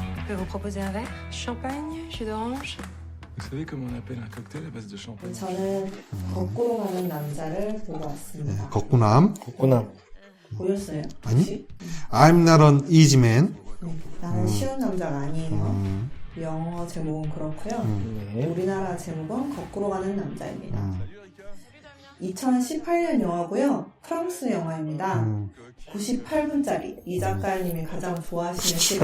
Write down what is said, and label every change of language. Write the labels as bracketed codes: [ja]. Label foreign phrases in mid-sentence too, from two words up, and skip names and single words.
[fr] peux vous proposer un verre? Champagne, jus d'orange? Vous savez comment on appelle un cocktail à base de champagne? [ko] 저는 거꾸로 가는 남자를 보러 왔습니다. 걷구남. 걷구나. 보였어요? 아니? 혹시? [en] I'm not an easy man. [ko] 네, 나는 쉬운 남자가 아니에요. 영어 제목은 그렇고요. 네. 우리나라 제목은 거꾸로 가는 남자입니다. 2018년 영화고요. 프랑스 영화입니다. 98분짜리. 이 작가님이 가장 좋아하시는 시간.